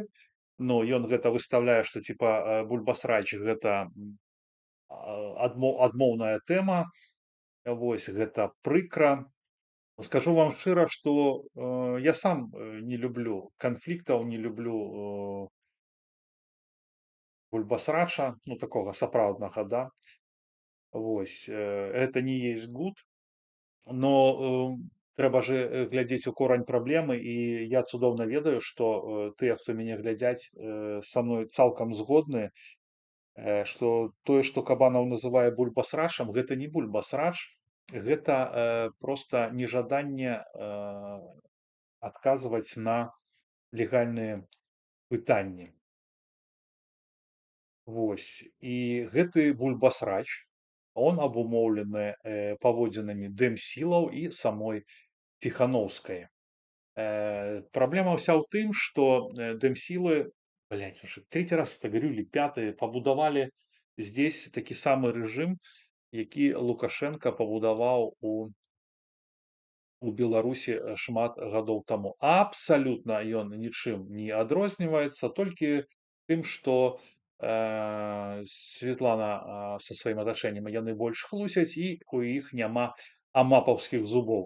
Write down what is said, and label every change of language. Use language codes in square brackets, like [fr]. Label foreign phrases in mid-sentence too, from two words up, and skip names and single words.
[be] Ну, ён гэта выставляе, што типа бульбасрач гэта адмоўная тэма. Вось, гэта прыкра. Скажу вам шчыра, што я сам не люблю канфліктаў, не люблю бульбасрача, ну, такога сапраўднага, да. Вось, [ru] это не есть гуд, [be] но трэба же глядзець у корань праблемы, і я цудоўна ведаю, што тыя, хто мяне глядзяць, са мной цалкам згодны, што тое, што Кабанаў называе бульбасрачам, гэта не бульбасрач, гэта проста нежаданне адказваць на легальныя пытанні. Вось, і гэты бульбасрач, он абумоўлены паводзінамі дэмсілаў і самой Ціхановскай. Праблема ўся ў тым, што дэмсілы, [ru] блядь, уже третий раз это говорю, или пятый, [be] побудовали здесь такі самы рэжым, які Лукашенко пабудаваў у Беларусі шмат гадоў таму. Абсалютна ён нічым не адрозніваецца, толькі тым, што Светлана со сваім атачэннем яны больш хлусяць, і у іх няма амапаўскіх зубоў.